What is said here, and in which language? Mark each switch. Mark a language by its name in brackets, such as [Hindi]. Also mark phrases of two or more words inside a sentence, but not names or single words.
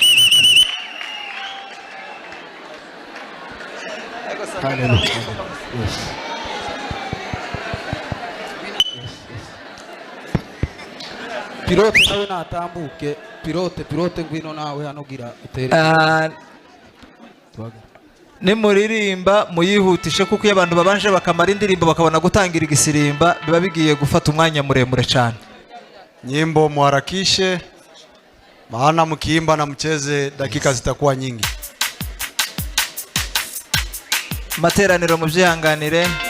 [Kinyarwanda] Pilote nawe natambuke, pilote ngwino nawe hano gira utere. Nimuririmba muyihutishe, kuko iyo abantu babanje bakamara indirimbo bakabona gutangira igisirimba biba bigiye gufata umwanya muremure cyane. [Swahili] Nyimbo muharakishe, maana mkiimba na mcheze dakika zitakuwa nyingi. [Kinyarwanda] Materaniro muvyihanganire.